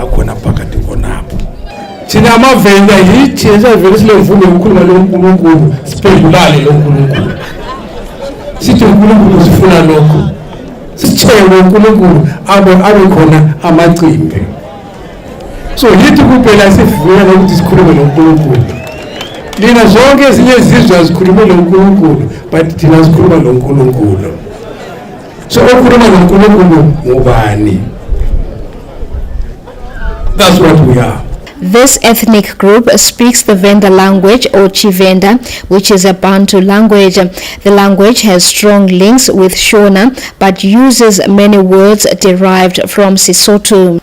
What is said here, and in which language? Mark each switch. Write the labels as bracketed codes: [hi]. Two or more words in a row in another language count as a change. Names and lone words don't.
[nd] akhona phakathi konapho thina amavenda yithi esavele silemvume ukukhuluma loNkulunkulu siphendulane loNkulunkulu sithi uNkulunkulu sifuna lokho sithele uNkulunkulu abe khona amacimbi so yithi kuphela sifuna ukuthi sikhulume loNkulunkulu lina zonke ezinye izizwe zikhuluma loNkulunkulu but thina sikhuluma loNkulunkulu so ukukhuluma loNkulunkulu ngubani? [en] That's what we are. This ethnic group speaks the Venda language or Chivenda, which is a Bantu language. The language has strong links with Shona but uses many words derived from Sesotho.